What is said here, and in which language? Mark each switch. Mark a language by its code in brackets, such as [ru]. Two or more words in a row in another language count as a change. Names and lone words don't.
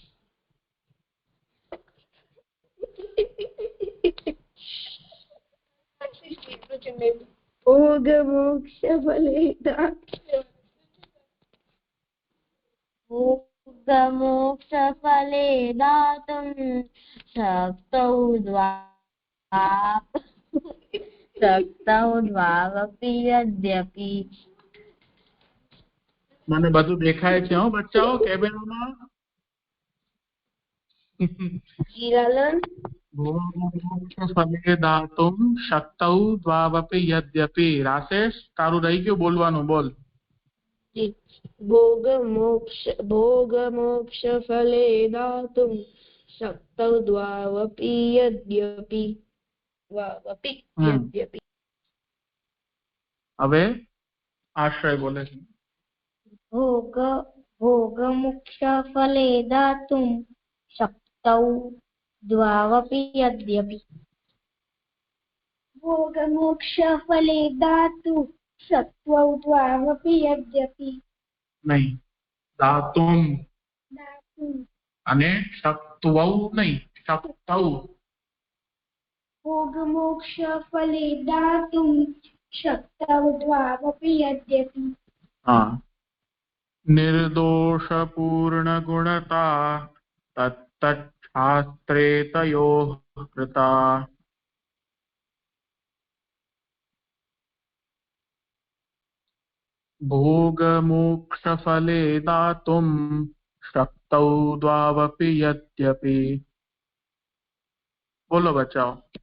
[sa] भोग मोक्ष फले दातुं भोग मोक्ष फले दातुं शक्तौ द्वावपि यद्यपि. [gu] મને બધું દેખાય છે હો બચ્ચાઓ કેબિનમાં. જીરાલન [sa] भोग मोक्ष फले दातुम् शक्तौ द्वावपि यद्यपि. [gu] રાશેષ તારું રહી ગયું બોલવાનું બોલ. [sa] भोग मोक्ष फले दातुं शक्तौ द्वावपि यद्यपि. यद्यपि. [gu] હવે આશ્રય બોલે છે. [sa] भोग मोक्ष फले दातुं शक्तौ द्वावपि यद्यपि भोगमोक्षफले दातु सत्त्वौ द्वावपि यद्यपि [gu] નહીં દાતુમ [sa] दातु [gu] અને શક્તવૌ નહીં શક્તૌ [sa] भोगमोक्षफले दातुं शक्तौ द्वावपि यद्यपि हाँ निर्दोषपूर्णगुणता तत्तच्छास्त्रे तयोः कृता भोगमोक्षफले दातुं शक्तौ द्वावपि यद्यपि [gu] બોલો બચાઓ